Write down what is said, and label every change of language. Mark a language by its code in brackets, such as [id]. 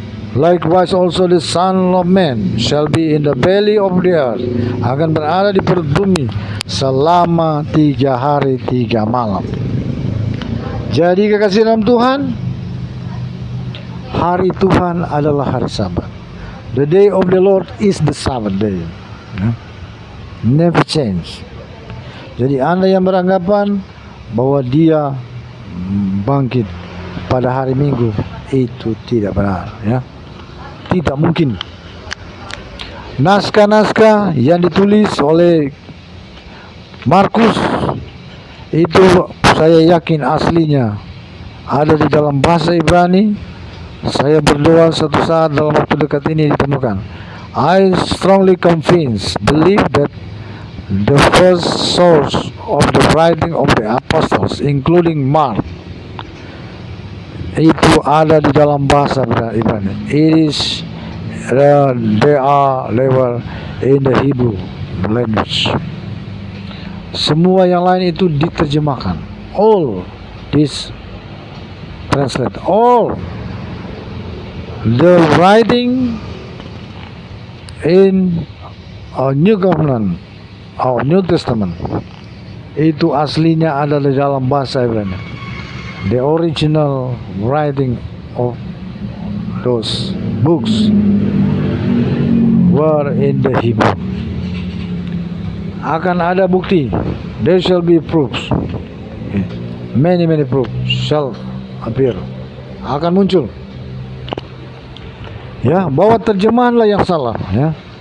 [en] Likewise also the Son of Man shall be in the belly of the earth, [id] akan berada di perut bumi selama 3 hari 3 malam. Jadi kekasih dalam Tuhan, hari Tuhan adalah hari Sabat. [en] The day of the Lord is the Sabbath day. Never change. [id] Jadi Anda yang beranggapan bahwa dia bangkit pada hari Minggu, itu tidak benar, ya. Tidak mungkin. Naskah-naskah yang ditulis oleh Markus itu saya yakin aslinya ada di dalam bahasa Ibrani. Saya berdoa suatu saat dalam waktu dekat ini ditemukan. [en] I strongly believe that the first source of the writing of the apostles, including Mark, [id] itu ada di dalam bahasa Ibrani. [en] It is they were in the Hebrew language. [id] Semua yang lain itu diterjemahkan. [en] All this translate. All the writing in New Covenant, New Testament, [id] itu aslinya ada di dalam bahasa Ibrani. [en] The original writing of those books were in the Hebrew. [id] Akan ada bukti. [en] There shall be proofs. Many proofs shall appear. [id] Akan muncul. Ya, bahwa terjemahanlah yang salah, ya.